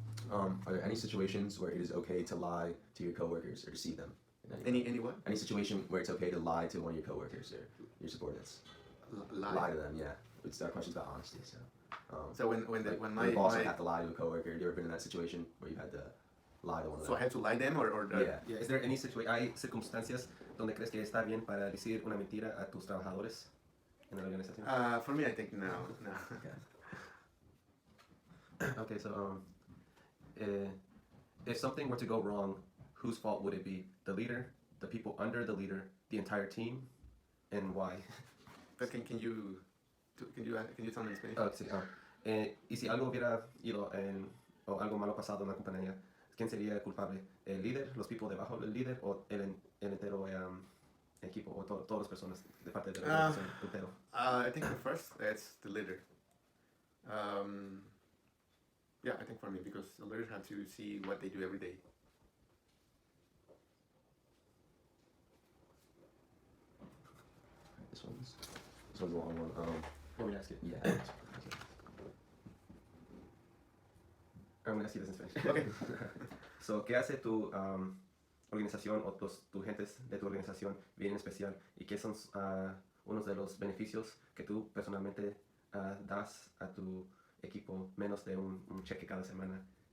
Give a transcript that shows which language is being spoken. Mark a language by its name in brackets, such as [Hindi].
[English] Are there any situations where it is okay to lie to your coworkers or deceive them? Any what? Any situation where it's okay to lie to one of your coworkers or your subordinates? Lie to them, yeah. It's our questions about honesty. So when my boss would have to lie to a coworker, you ever been in that situation where you had to lie to one of them? So I have to lie to them or Yeah. Is there any [Spanish] hay circunstancias donde crees que está bien para decir una mentira a tus trabajadores en la organización? [English] For me, I think no. Okay, so if something were to go wrong, whose fault would it be? The leader, the people under the leader, the entire team, and why? But can you tell me in Spanish? [Spanish] Sí. Y si algo hubiera ido o algo malo pasado en la compañía, ¿quién sería el culpable? ¿El líder, los [English] people [Spanish] debajo del líder o el entero equipo o todas las personas de parte de la organización entero? [English] I think the first, it's the leader. Yeah, I think for me, because the leaders have to see what they do every day. This one's a long one. Want me to ask it? Yeah. I'm gonna ask you this in Spanish. Okay. [Spanish] So, ¿qué hace tu organización o tu gentes de tu organización bien especial? ¿Y qué son unos de los beneficios que tú personalmente das a tu equipo menos de un cheque cada semana?